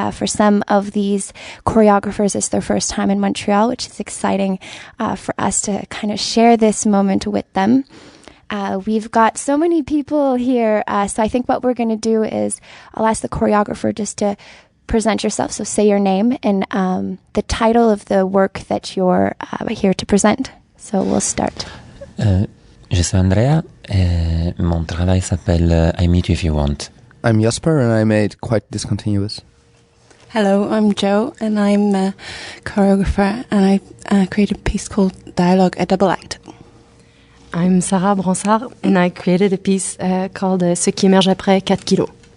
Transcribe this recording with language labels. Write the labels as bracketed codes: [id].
[en] For some of these choreographers, it's their first time in Montreal, which is exciting for us to kind of share this moment with them. We've got so many people here, so I think what we're going to do is I'll ask the choreographer just to present yourself, so say your name and the title of the work that you're here to present. So we'll start. [fr] Je suis Andrea et mon travail s'appelle I Meet You If You Want. [en] I'm Jasper and I made Quite Discontinuous. Hello, I'm Jo and I'm a choreographer and I created a piece called Dialogue, a double act. I'm Sarah Bransard and I created a piece called Ce qui émerge après 4 kilos.